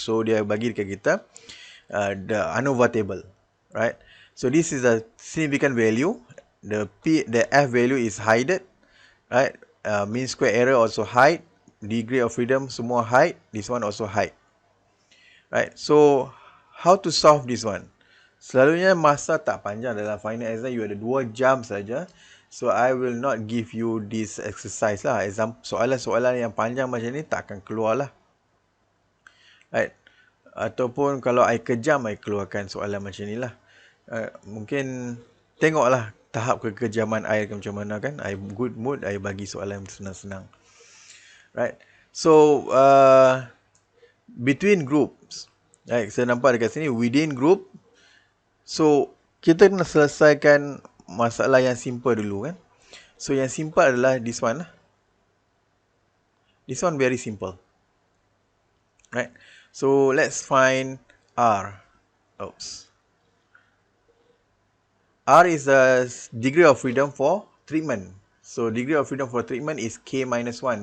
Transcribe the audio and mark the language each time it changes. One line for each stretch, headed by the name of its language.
Malay: So dia bagi dekat kita the Anova table, right?
English: So this is a significant value. The F value is hidden, right? Mean square error also hide. Degree of freedom semua hide. This one also hide. Right, so how to solve this one?
Malay: Selalunya masa tak panjang dalam final exam, you ada 2 jam saja.
English: So I will not give you this exercise lah.
Malay: Soalan-soalan yang panjang macam ni tak akan keluar lah. Right, ataupun kalau I kejam, I keluarkan soalan macam ni lah. Mungkin tengoklah tahap kekejaman I macam mana kan.
English: I good mood, I
Malay: bagi soalan senang-senang.
English: Right, so between groups, right,
Malay: saya nampak dekat sini
English: within group.
Malay: So kita kena selesaikan masalah yang simple dulu kan.
English: So yang simple adalah this one. This one very simple, right? So let's find R. Oops. R is the degree of freedom for treatment. So degree of freedom for treatment is K minus 1.